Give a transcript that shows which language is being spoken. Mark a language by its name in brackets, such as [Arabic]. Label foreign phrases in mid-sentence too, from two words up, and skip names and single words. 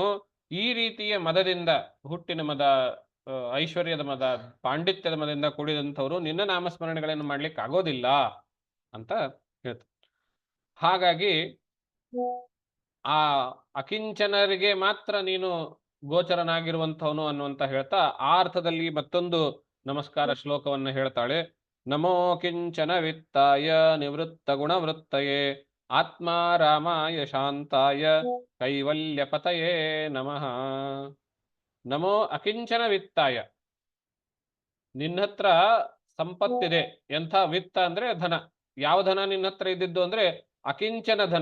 [Kannada] ಈ ರೀತಿಯ ಮದದಿಂದ, ಹುಟ್ಟಿನ ಮದ, ಐಶ್ವರ್ಯದ ಮದ, ಪಾಂಡಿತ್ಯದ ಮದದಿಂದ ಕೂಡಿದಂಥವರು ನಿನ್ನ ನಾಮಸ್ಮರಣೆಗಳನ್ನು ಮಾಡ್ಲಿಕ್ಕೆ ಆಗೋದಿಲ್ಲ ಅಂತ ಹೇಳ್ತಾರೆ. ಹಾಗಾಗಿ ಆ ಅಕಿಂಚನರಿಗೆ ಮಾತ್ರ ನೀನು ಗೋಚರನಾಗಿರುವಂಥವನು ಅನ್ನುವಂತ ಹೇಳ್ತಾ ಆ ಅರ್ಥದಲ್ಲಿ ಮತ್ತೊಂದು ನಮಸ್ಕಾರ ಶ್ಲೋಕವನ್ನು ಹೇಳ್ತಾಳೆ. [Sanskrit] ನಮೋ ಕಿಂಚನ ವಿತ್ತಾಯ ನಿವೃತ್ತ ಗುಣವೃತ್ತಯೇ ಆತ್ಮ ರಾಮಾಯ ಶಾಂತಾಯ ಕೈವಲ್ಯ ಪತಯೇ ನಮಃ. ನಮೋ ಅಕಿಂಚನ ವಿತ್ತಾಯ, [Kannada] ನಿನ್ನ ಹತ್ರ ಸಂಪತ್ತಿದೆ. ಎಂಥ ವಿತ್ತ ಅಂದ್ರೆ ಧನ. ಯಾವ ಧನ ನಿನ್ನ ಹತ್ರ ಇದ್ದಿದ್ದು ಅಂದ್ರೆ ಅಕಿಂಚನ ಧನ.